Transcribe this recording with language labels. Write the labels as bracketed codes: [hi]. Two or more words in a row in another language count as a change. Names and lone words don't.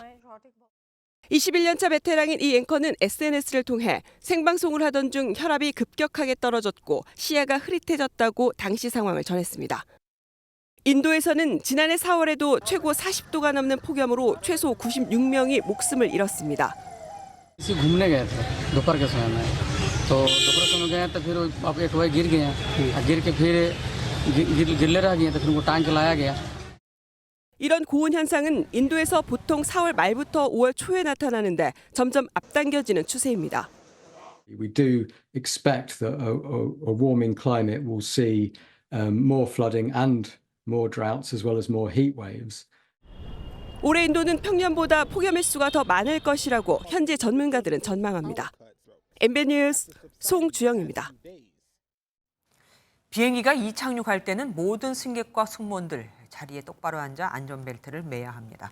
[ko] 21년차 베테랑인 이 앵커는 SNS를 통해 생방송을 하던 중 혈압이 급격하게 떨어졌고 시야가 흐릿해졌다고 당시 상황을 전했습니다. 인도에서는 지난해 4월에도 최고 40도가 넘는 폭염으로 최소 96명이 목숨을 잃었습니다. [hi] घूमने गए थे दोपहर के समय में तो दोपहर के समय गए तो फिर अब एक वही गिर गए गिर के फिर गिरले रह गए तो फिर उनको टांग के लाया गया. [ko] 이런 고온 현상은 인도에서 보통 4월 말부터 5월 초에 나타나는데 점점 앞당겨지는 추세입니다. [en] We do expect that a warming climate will see more flooding and more droughts as well as more heat waves. [ko] 올해 인도는 평년보다 폭염 횟수가 더 많을 것이라고 현지 전문가들은 전망합니다. MBN 뉴스 송주영입니다. 비행기가 이착륙할 때는 모든 승객과 승무원들 자리에 똑바로 앉아 안전벨트를 매야 합니다.